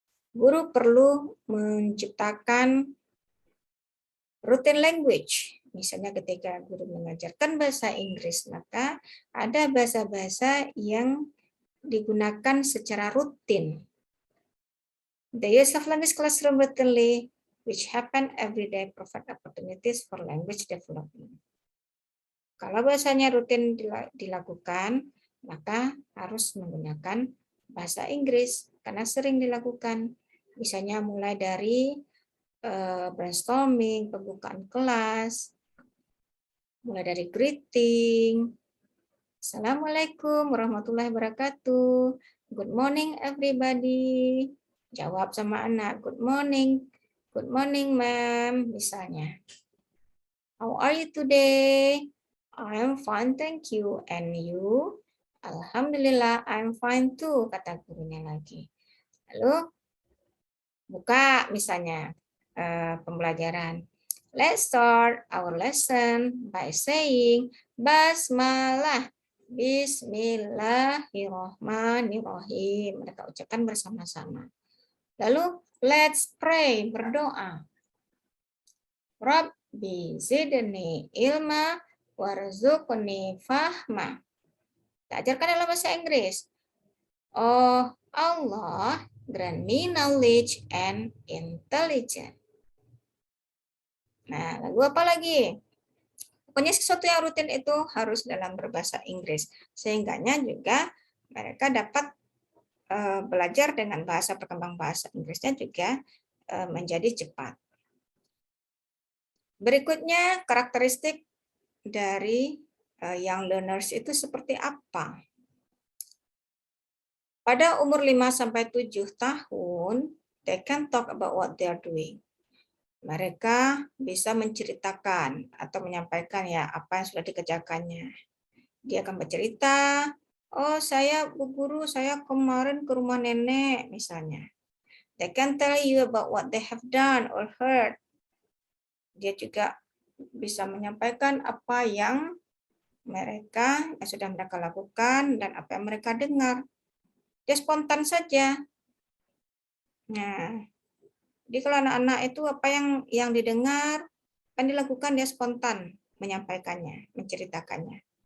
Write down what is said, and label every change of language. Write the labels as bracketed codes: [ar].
[id] Guru perlu menciptakan routine language. Misalnya ketika guru mengajarkan bahasa Inggris, maka ada bahasa-bahasa yang digunakan secara rutin. [en] The use of language classroom routinely, which happen every day, provide opportunities for language development. [id] Kalau bahasanya rutin dilakukan, maka harus menggunakan bahasa Inggris karena sering dilakukan. Misalnya mulai dari brainstorming, pembukaan kelas, mulai dari greeting, [ar] Assalamualaikum warahmatullahi wabarakatuh, [en] good morning everybody, [id] jawab sama anak, [en] good morning ma'am, [id] misalnya. [en] How are you today? I'm fine, thank you. And you? Alhamdulillah, I'm fine too, [id] kata gurunya lagi. Lalu buka misalnya pembelajaran. [en] Let's start our lesson by saying Basmalah. [id] Bismillahirrahmanirrahim. Mereka ucapkan bersama-sama. Lalu [en] let's pray, [id] berdoa. [ar] Rabbi zidni ilma warzuqni fahma. [id] Kita ajarkan dalam bahasa Inggris. [en] Oh Allah, grant me knowledge and intelligence. [id] Nah, lalu apa lagi? Pokoknya sesuatu yang rutin itu harus dalam berbahasa Inggris. Sehingganya juga mereka dapat belajar dengan bahasa perkembang bahasa Inggrisnya juga menjadi cepat. Berikutnya karakteristik dari young learners itu seperti apa? Pada umur 5-7 tahun, [en] they can talk about what they are doing. [id] Mereka bisa menceritakan atau menyampaikan ya apa yang sudah dikerjakannya. Dia akan bercerita, oh saya Bu Guru, saya kemarin ke rumah nenek misalnya. [en] They can tell you about what they have done or heard. [id] Dia juga bisa menyampaikan apa yang sudah mereka lakukan dan apa yang mereka dengar. Dia spontan saja. Nah, jadi kalau anak-anak itu apa yang didengar kan dilakukan, dia spontan menyampaikannya, menceritakannya.